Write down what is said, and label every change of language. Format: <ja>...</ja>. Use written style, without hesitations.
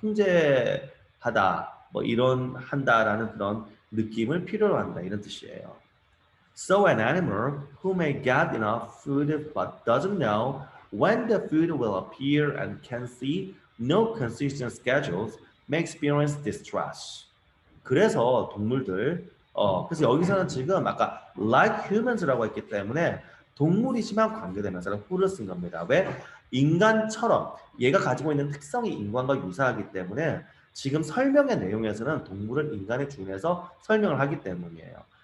<ko>통제하다, 뭐 이런 한다라는 그런 느낌을 필요로 한다. 이런 뜻이에요.</ko> <en>So an animal who may get enough food but doesn't know when the food will appear and can see no consistent schedules may experience distress.</en> <ko>그래서 동물들, 그래서 여기서는 지금 아까 like humans 라고 했기 때문에 동물이지만 관계대명사를 who를 쓴 겁니다. 왜? 인간처럼 얘가 가지고 있는 특성이 인간과 유사하기 때문에 지금 설명의 내용에서는 동물은 인간에 준해서 설명을 하기 때문이에요.</ko>